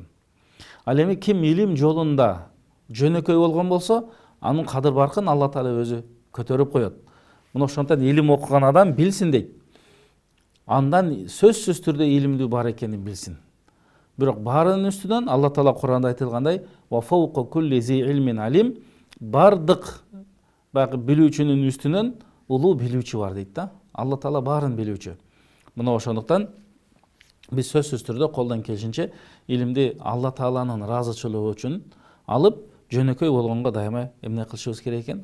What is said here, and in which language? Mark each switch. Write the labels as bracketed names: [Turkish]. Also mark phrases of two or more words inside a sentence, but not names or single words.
[Kyrgyz] Ал эми ким илим жолунда жөнөкөй болгон болсо, анын кадыр баркын Алла таала өзү көтөрүп коет. Мына ошондон илим окуган адам билсин дейт. Андан сөзсүз түрдө илимдүү бар экенин билсин. Бирок баарынын үстүнөн Алла таала Куранда айтылгандай: [Arabic] "وفوق كل ذي علم عليم", [Kyrgyz] бардык баягы билүүчүнүн үстүнөн улуу билүүчү бар дейт да. Алла таала баарын билүүчү. Мына ошондуктан Биз сөзсүз түрдө колдон келишинче илимди Алла Тааланын ыраазычылыгы үчүн алып, жөнөкөй болгонго дайыма эмне кылышыбыз керек экен?